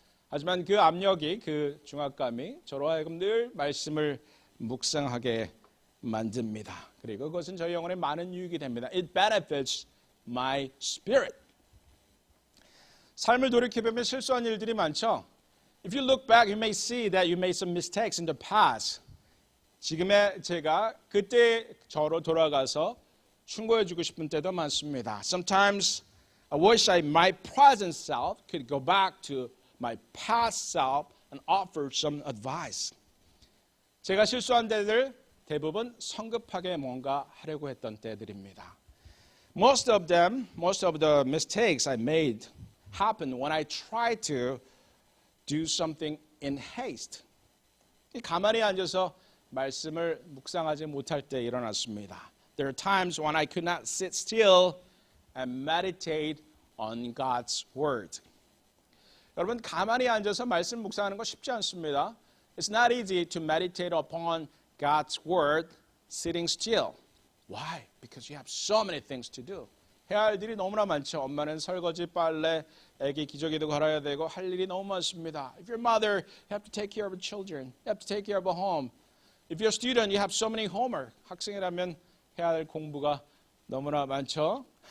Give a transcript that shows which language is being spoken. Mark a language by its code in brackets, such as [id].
[ko] 하지만 그 압력이, 그 중압감이 저로 하여금 늘 말씀을 묵상하게 만듭니다. 그리고 그것은 저희 영혼에 많은 유익이 됩니다. [en] It benefits my spirit. [ko] 삶을 돌이켜보면 실수한 일들이 많죠. [en] If you look back, you may see that you made some mistakes in the past. [ko] 지금의 제가 그때 저로 돌아가서 충고해주고 싶은 때도 많습니다. [en] Sometimes I wish my present self could go back to my past self and offer some advice. [ko] 제가 실수한 때들 대부분 성급하게 뭔가 하려고 했던 때들입니다. [en] Most of the mistakes I made happened when I tried to do something in haste. [ko] 가만히 앉아서 말씀을 묵상하지 못할 때 일어났습니다. [en] There are times when I could not sit still and meditate on God's word. [ko] 여러분 가만히 앉아서 말씀 묵상하는 거 쉽지 않습니다. [en] It's not easy to meditate upon God's word sitting still. Why? Because you have so many things to do. [ko] 해야 할 일이 너무나 많죠. 엄마는 설거지, 빨래, 애기 기저귀도 갈아야 되고 할 일이 너무 많습니다. [en] If you're a mother, you have to take care of your children. You have to take care of a home. If you're a student, you have so many homework. [ko] 학생이라면 해야 할 공부가 너무나 많죠.